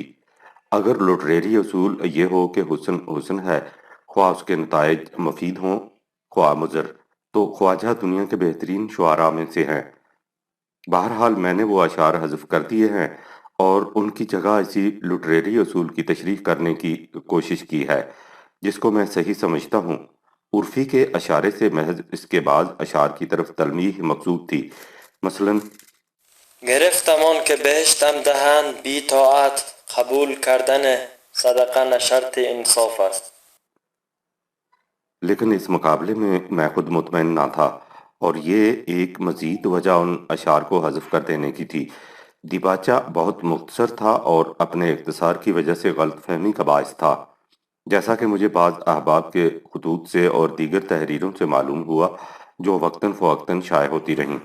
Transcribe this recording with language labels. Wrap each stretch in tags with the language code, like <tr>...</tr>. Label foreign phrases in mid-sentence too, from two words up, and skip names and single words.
<ur>اگر لٹریری اصول یہ ہو کہ حسن حسن ہے، خواہ اس کے نتائج مفید ہوں خواہ مضر، تو خواجہ دنیا کے بہترین شعراء میں سے ہیں۔ بہرحال میں نے وہ اشعار حذف کر دیے ہیں اور ان کی جگہ اسی لٹریری اصول کی تشریح کرنے کی کوشش کی ہے، جس کو میں صحیح سمجھتا ہوں۔ عرفی کے اشارے سے محض اس کے بعض اشعار کی طرف تلمیح مقصود تھی، مثلاً</ur> <fa>گرفتم آن که بهشتم دهند بی طاعت قبول کردن صدقه نه شرط انصاف است.</fa> <ur>لیکن اس مقابلے میں خود مطمئن نہ تھا، اور یہ ایک مزید وجہ ان اشعار کو حذف کر دینے کی تھی۔ دیباچہ بہت مختصر تھا اور اپنے اختصار کی وجہ سے غلط فہمی کا باعث تھا، جیسا کہ مجھے بعض احباب کے خطوط سے اور دیگر تحریروں سے معلوم ہوا جو وقتاً فوقتاً شائع ہوتی رہیں۔</ur>